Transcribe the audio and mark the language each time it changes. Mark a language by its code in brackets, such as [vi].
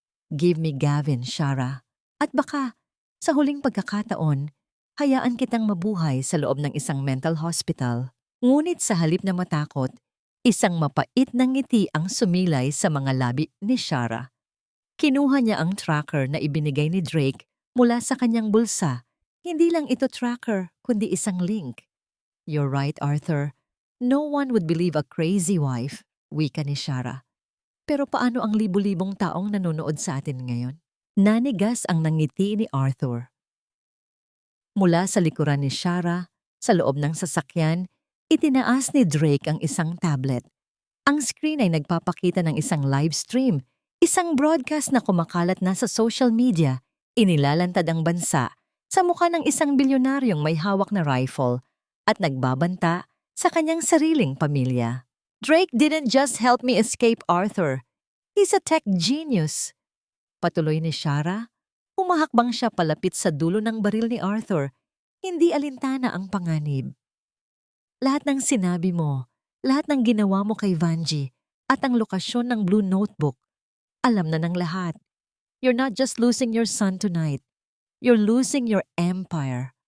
[en] Give me Gavin, Shara. [tl] At baka, sa huling pagkakataon, hayaan kitang mabuhay sa loob ng isang mental hospital. Ngunit sa halip na matakot, isang mapait na ngiti ang sumilay sa mga labi ni Shara. Kinuha niya ang tracker na ibinigay ni Drake mula sa kanyang bulsa. Hindi lang ito tracker, kundi isang link. [en] You're right, Arthur. No one would believe a crazy wife, [tl] wika ni Shara. Pero paano ang libu-libong taong nanonood sa atin ngayon? Nanigas ang nangiti ni Arthur. Mula sa likuran ni Shara, sa loob ng sasakyan, itinaas ni Drake ang isang tablet. Ang screen ay nagpapakita ng isang live stream, isang broadcast na kumakalat na sa social media. Inilalantad ang bansa sa mukha ng isang bilyonaryong may hawak na rifle at nagbabanta sa kanyang sariling pamilya. [en] Drake didn't just help me escape Arthur. He's a tech genius. [tl] Patuloy ni Shara, humahakbang siya palapit sa dulo ng baril ni Arthur. Hindi alintana ang panganib. Lahat ng sinabi mo, lahat ng ginawa mo kay Vanjie at ang lokasyon ng Blue Notebook, alam na ng lahat. [en] You're not just losing your son tonight. You're losing your empire.